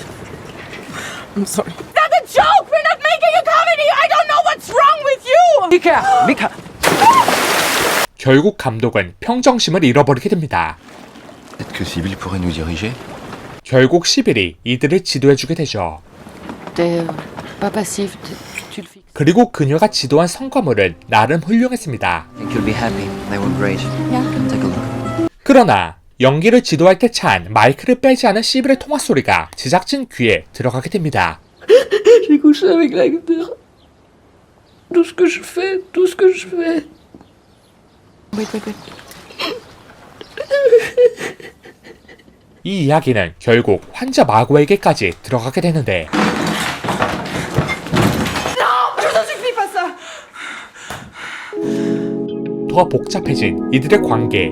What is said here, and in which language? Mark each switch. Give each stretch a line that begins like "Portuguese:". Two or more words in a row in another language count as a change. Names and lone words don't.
English: I'm sorry. That's a joke! We're not making a comedy! I don't know what's wrong with you! Mika!
Korean: 결국 감독은 평정심을 잃어버리게 됩니다.
French: Peut-être que Sybil pourrait nous diriger.
Korean: 결국 시빌이 이들을 지도해주게 되죠.
French: T'es pas passif, tu le fixes.
Korean: 그리고 그녀가 지도한 성과물은 나름 훌륭했습니다.
English: I think you'll be happy. They were great. Yeah. Take a look.
Korean: 그러나 연기를 지도할 때 찬 마이크를 빼지 않은 시빌의 통화 소리가 제작진 귀에 들어가게 됩니다.
French: J'ai couché avec l'acteur. Tout ce que je fais.
English: Wait.
Korean: 이 이야기는 결국 환자 마고에게까지 들어가게 되는데 더 복잡해진 이들의 관계.